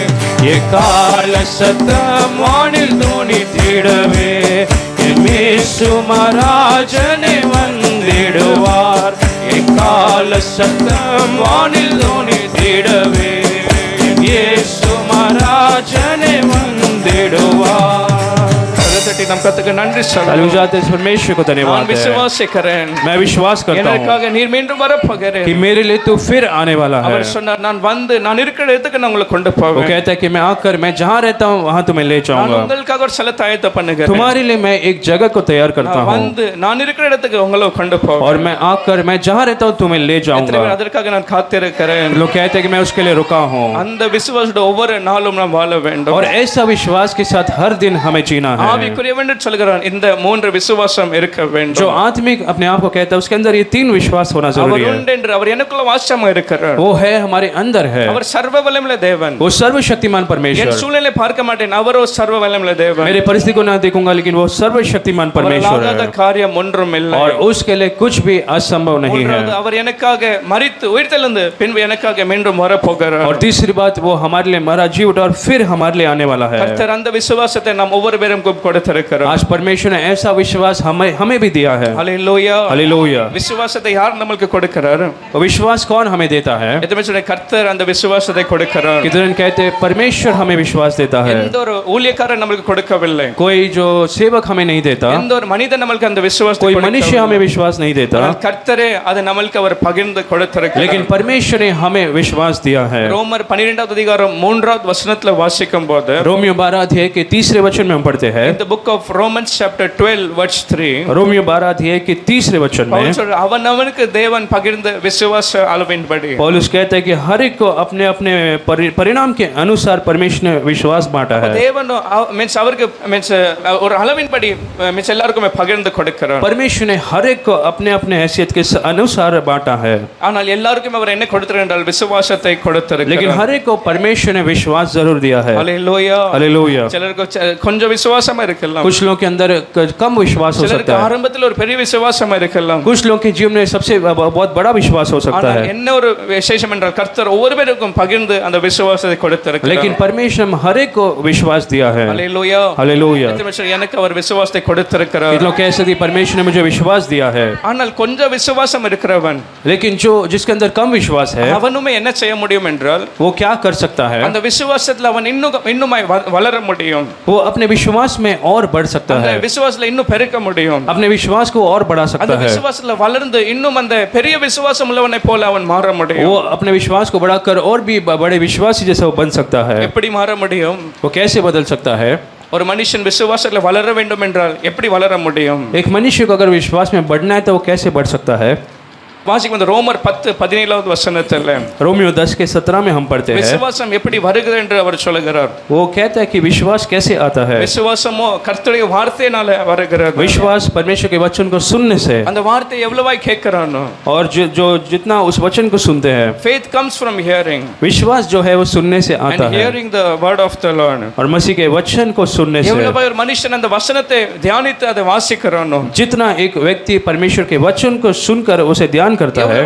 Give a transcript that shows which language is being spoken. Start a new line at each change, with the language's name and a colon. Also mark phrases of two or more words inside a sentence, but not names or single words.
Tamil: எக்கால சத்தம் வானில் தோனித்திடவே என் இயேசு மகாராஜனே வந்திடுவார். எக்கால சத்தம் வானில் தோனித்திடவே என் இயேசு மகாராஜனே வந்திடுவார். கரத்தட்டி நம் கர்த்தருக்கு நன்றி
Hindi: ताली
Tamil: சொல்லுவோம்.
Hindi: बजाते इस परमेश्वर को
Tamil: நான்
Hindi: धन्यवाद है.
Tamil: விசுவாசிக்கிறேன்.
Hindi: मैं विश्वास करता हूँ
Tamil: எனக்காக நீர் மீண்டும் வரப்போகிறேன்.
Hindi: कि मेरे लिए तू फिर आने वाला है.
Tamil: அவர் சொன்னார் நான் வந்து நான் இருக்கிற இடத்துக்கு நான் உங்களை கொண்டு
Hindi: वो
Tamil: போவேன்.
Hindi: कहता है कि मैं आकर मैं जहाँ रहता हूँ वहाँ तुम्हें ले
Tamil: நான்
Hindi: जाऊंगा.
Tamil: உங்களுக்காக ஒரு ஸ்தலத்தை ஆயத்தம் பண்ணுகிறேன்.
Hindi: तुम्हारे लिए मैं एक जगह को तैयार करता
Tamil: நான்
Hindi: हूँ
Tamil: வந்து நான் இருக்கிற இடத்துக்கு உங்களை கொண்டு போவேன்.
Hindi: और मैं आकर मैं जहाँ रहता हूँ तुम्हें ले
Tamil: எத்தனை பேர்
Hindi: जाऊंगा.
Tamil: அதற்காக நான் காத்திருக்கிறேன்.
Hindi: लोग कहते हैं कि मैं उसके लिए रुका हूँ.
Tamil: அந்த விசுவாசத்தோட ஒவ்வொரு நாளும் நாம் வாழ வேண்டும்.
Hindi: और ऐसा विश्वास के साथ हर दिन हमें जीना है.
Tamil: ஆவிக்குரியவன் என்று சொல்கிறான். இந்த மூன்று விசுவாசம் இருக்க
Hindi: जो
Tamil: வேண்டும்.
Hindi: आत्मिक अपने आप को कहता है उसके अंदर ये तीन विश्वास होना
Tamil: அவர்
Hindi: जरूरी है.
Tamil: உண்டு என்று அவர் எனக்குள்ள வாசமா இருக்கிறார்.
Hindi: वो है हमारे अंदर है.
Tamil: அவர் சர்வ வல்லமையுள்ள தேவன்.
Hindi: वो सर्वशक्तिमान
Tamil: என்
Hindi: परमेश्वर.
Tamil: சூழ்நிலை பார்க்க மாட்டேன். அவரோ சர்வ வல்லமையுள்ள தேவன்.
Hindi: मेरे परिस्थिति को ना देखूंगा लेकिन वो सर्वशक्तिमान परमेश्वर
Tamil: அவராலாத
Hindi: है
Tamil: காரியம் ஒன்றும் இல்லை.
Hindi: और उसके लिए कुछ भी असंभव नहीं है.
Tamil: மூன்றாவது, அவர் எனக்காக மரித்து உயிர்த்தெழுந்து பின்பு எனக்காக மீண்டும் வரப்போகிறார்.
Hindi: और तीसरी बात वो हमारे लिए मरा जी उठा और फिर हमारे लिए आने वाला है.
Tamil: கர்த்தர் அந்த விசுவாசத்தை நாம் ஒவ்வொரு பேரும் கொடுத்திருக்கிறார்.
Hindi: आज परमेश्वर ने ऐसा विश्वास हमें भी दिया है.
Tamil: ஹalleluya.
Hindi: हालेलुया.
Tamil: விசுவாசத்தை யார் நமக்கு கொடுக்கிறார்?
Hindi: वो विश्वास कौन हमें देता है?
Tamil: எத்தனை சொல்ற கர்த்தர் அந்த விசுவாசத்தை கொடுக்கிறார்.
Hindi: कितने कहते हैं परमेश्वर हमें विश्वास देता है.
Tamil: எந்த ஒரு ஊழியக்காரன் நமக்கு கொடுக்கவில்லை.
Hindi: कोई जो सेवक हमें नहीं देता,
Tamil: எந்த ஒரு மனிதன் நமக்கு அந்த விசுவாசத்தை
Hindi: कोई
Tamil: கொடுக்கவில்லை.
Hindi: मनुष्य हमें विश्वास नहीं देता,
Tamil: ஆனால் கர்த்தரே அதை நமக்கு அவர் பகிர்ந்து கொடுத்திருக்கிறார்.
Hindi: लेकिन परमेश्वर ने हमें विश्वास दिया है.
Tamil: ரோமர் 12வது அதிகாரம் 3வது வசனத்துல வாசிக்கும் போது
Hindi: रोमियो 12 अध्याय के तीसरे वचन में हम पढ़ते हैं.
English: in the book of Romans chapter 12 verse 3
Hindi: रोमियो 12 अध्याय के तीसरे वचन में
Tamil: பவுல் சொல்றார் அவனவனுக்கு தேவன் பகிர்ந்த விசுவாச அளவின்படி.
Hindi: पौलुस कहता है कि हर एक को अपने अपने परिणाम के अनुसार परमेश्वर ने विश्वास बांटा है.
Tamil: தேவன் மீன்ஸ் அவருக்கு மீன்ஸ் ஒரு அளவின்படி மீன்ஸ் எல்லாருக்குமே பகிர்ந்து கொடுக்கிறார்.
Hindi: परमेश्वर ने हर एक को अपने अपने हैसियत के अनुसार बांटा है.
Tamil: ஆனால் எல்லாருக்கும் அவர் என்ன கொடுத்திருக்கிறார் என்றால் விசுவாசத்தை கொடுத்திருக்கிறார்.
Hindi: लेकिन हर एक को परमेश्वर ने विश्वास जरूर दिया है.
Tamil: ஹalleluya.
Hindi: हालेलुया.
Tamil: சிலருக்கு கொஞ்சம் விசுவாசமா இருக்கலாம்.
Hindi: कुछ लोगों के अंदर कम विश्वास हो
Tamil: சிலருக்கு
Hindi: सकता है.
Tamil: ஆரம்பத்தில் ஒரு பெரிய விசுவாசமா இருக்கலாம்.
Hindi: कुछ लोगों के जीवन में सबसे बहुत बड़ा विश्वास हो सकता
Tamil: ஆனால்
Hindi: है.
Tamil: என்ன ஒரு விசேஷம் என்றால் கர்த்தர் ஒவ்வொரு பேருக்கும் பகிர்ந்து அந்த விசுவாசத்தை கொடுத்திருக்கிறார்.
Hindi: लेकिन परमेश्वर ने हर एक को विश्वास दिया है.
Tamil: ஹalleluya.
Hindi: हालेलुया.
Tamil: எனக்கு அவர் விசுவாசத்தை கொடுத்திருக்கிறார்.
Hindi: लोग कह सकते परमेश्वर ने मुझे विश्वास दिया है.
Tamil: ஆனால் கொஞ்சம் விசுவாசம் இருக்கிறவன்
Hindi: लेकिन जो जिसके अंदर कम विश्वास है
Tamil: அவனுமே என்ன செய்ய முடியும் என்றால்
Hindi: वो क्या कर सकता है?
Tamil: அந்த விசுவாசத்துல அவன் இன்னுமாய் வளர முடியும்.
Hindi: वो अपने विश्वास में और बढ़ सकता
Tamil: அந்த
Hindi: है.
Tamil: விசுவாசத்துல இன்னும் பெருக்க முடியும்.
Hindi: अपने विश्वास को और बढ़ा
Tamil: அந்த
Hindi: सकता है.
Tamil: விசுவாசத்துல வளர்ந்து இன்னும் அந்த பெரிய விசுவாசம் உள்ளவனை போல அவன் மாற முடியும்.
Hindi: वो अपने विश्वास को बढ़ाकर और भी बड़े विश्वासी जैसा वो बन सकता है.
Tamil: எப்படி மாற முடியும்?
Hindi: वो कैसे बदल सकता है?
Tamil: ஒரு மனுஷன் விசுவாசத்துல வளர வேண்டும் என்றால் எப்படி வளர முடியும்?
Hindi: एक मनुष्य को अगर विश्वास में बढ़ना है तो वो कैसे बढ़ सकता है?
Tamil: வாசிக்கும் அந்த ரோமர் 10:17 வசனத்துல
Hindi: रोमियो 10 के 17 में हम पढ़ते हैं.
Tamil: விசுவாசம் எப்படி வருகிறது என்று அவர் சொல்கிறார்.
Hindi: वो कहता है कि विश्वास कैसे आता है?
Tamil: விசுவாசமோ கர்த்தருடைய வார்த்தையினால வருகிறது.
Hindi: विश्वास परमेश्वर के वचन को सुनने से,
Tamil: அந்த வார்த்தை எவ்வளவாய் கேட்கிறானோ.
Hindi: और जो जितना उस वचन को सुनते हैं,
English: faith comes from hearing
Hindi: विश्वास जो है वो सुनने से
English: and
Hindi: आता है.
English: hearing the word of the Lord.
Hindi: और मसीह के वचन को सुनने से,
Tamil: எவ்வளவாய் ஒரு மனுஷன் அந்த வசனத்தை தியானித்து அதை வாசிக்கிறானோ.
Hindi: जितना एक व्यक्ति परमेश्वर के वचन को सुनकर उसे ध्यान ध्यान करता है,